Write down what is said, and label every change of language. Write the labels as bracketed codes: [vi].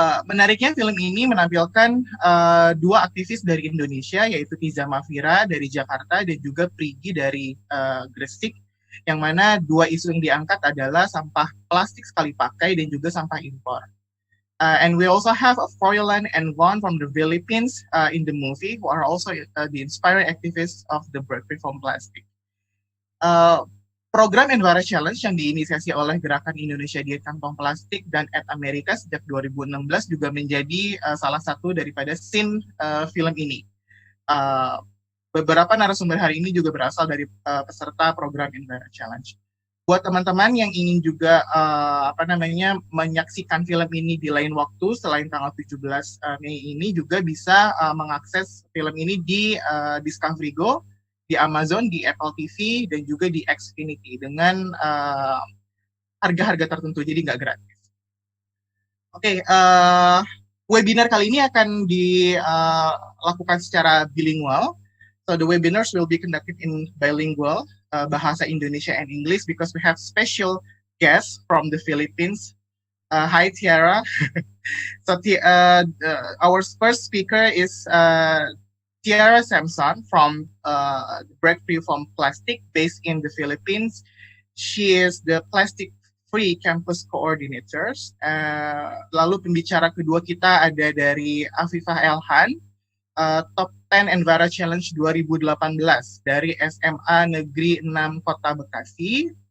[id] Menariknya film ini menampilkan dua aktivis dari Indonesia, yaitu Tiza Mafira dari Jakarta dan juga Prigi dari Gresik, yang mana dua isu yang diangkat adalah sampah plastik sekali pakai dan juga sampah impor. [en] And we also have Froilan and Von from the Philippines in the movie, who are also the inspiring activists of the Break Free from Plastic. [id] Program Envara Challenge yang diinisiasi oleh Gerakan Indonesia Diet Kantong Plastik dan Amerika sejak 2016 juga menjadi salah satu daripada scene film ini. Beberapa narasumber hari ini juga berasal dari peserta program Envara Challenge. Buat teman-teman yang ingin juga menyaksikan film ini di lain waktu selain tanggal 17 Mei ini juga bisa mengakses film ini di Discovery Go, di Amazon, di Apple TV, dan juga di Xfinity dengan harga-harga tertentu, jadi nggak gratis. Oke, webinar kali ini akan dilakukan secara bilingual. [en] So the webinars will be conducted in bilingual, bahasa Indonesia and English, because we have special guests from the Philippines. Hi Tiara. So our first speaker is Tiara Samson from Break Free from Plastic, based in the Philippines. She is the Plastic Free Campus Coordinator. [id] Lalu pembicara kedua kita ada dari Afifah Elhan, Top 10 Envara Challenge 2018 dari SMA Negeri 6 Kota Bekasi.